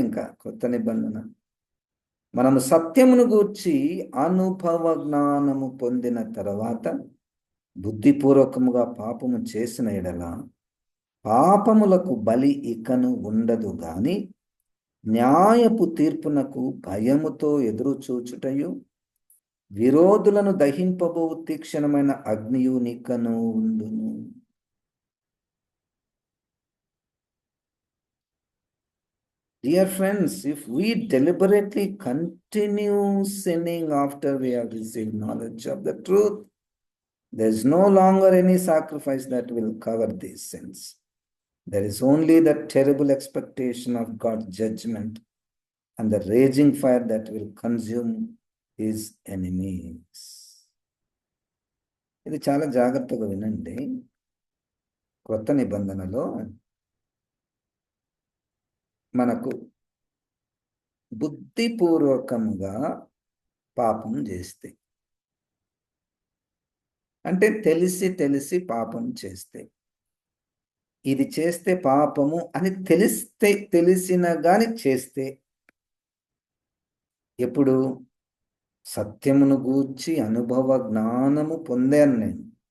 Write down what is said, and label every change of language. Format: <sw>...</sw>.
<te>ఇంకా కొత్త నిబంధన మనము సత్యమును గూర్చి అనుభవ జ్ఞానము పొందిన తర్వాత బుద్ధిపూర్వకముగా పాపము చేసిన ఎడల పాపములకు బలి ఇకను ఉండదు గాని న్యాయపు తీర్పునకు భయముతో ఎదురు చూచుటయు విరోధులను దహింపబో తీక్షణమైన అగ్నియు నికను ఉండును.</te> <en>Dear friends, if we deliberately continue sinning after we have received knowledge of the truth, there is no longer any sacrifice that will cover these sins. There is only the terrible expectation of God's judgment and the raging fire that will consume his enemies.</en> <te>ఇది చాలా జాగ్రత్తగా వినండి. కొత్త నిబంధనలో మనకు బుద్ధిపూర్వకంగా పాపం చేస్తే, అంటే తెలిసి తెలిసి పాపం చేస్తే, ఇది చేస్తే పాపము అని తెలిసిన గాని చేస్తే, ఎప్పుడు సత్యమును గూర్చి అనుభవ జ్ఞానము పొందాను నేను.</te>